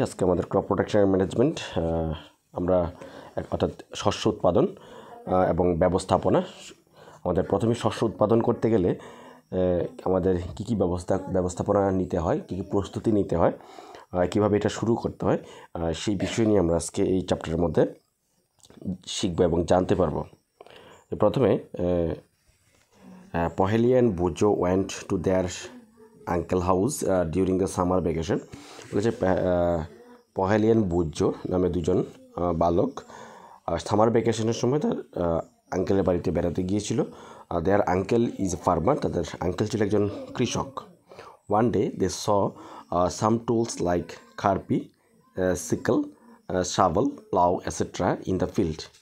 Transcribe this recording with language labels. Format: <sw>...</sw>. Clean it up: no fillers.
<bn>আজকে আমাদের crop production management আমরা অর্থাৎ শস্য উৎপাদন এবং ব্যবস্থাপনা। আমাদের প্রথমে শস্য উৎপাদন করতে গেলে আমাদের কী কী ব্যবস্থাপনা নিতে হয়, কী কী প্রস্তুতি নিতে হয়, কীভাবে এটা শুরু করতে হয়, সেই বিষয় নিয়ে আমরা আজকে এই চ্যাপ্টারের মধ্যে শিখব এবং জানতে পারবো। প্রথমে</bn> <en>Paheli and Bujo went to their uncle house during the summer vacation.</en> <bn>বলেছে পহেলি অ্যান্ড বুজো নামে দুজন বালক সামার ভ্যাকেশনের সময় তার আঙ্কেলের বাড়িতে বেড়াতে গিয়েছিল।</bn> <en>there uncle is a farmer,</en> <bn>তাদের আঙ্কেল ছিল একজন কৃষক।</bn> <en>One day they saw some tools like khurpi, sickle, shabol, plough etcetera in the field.</en>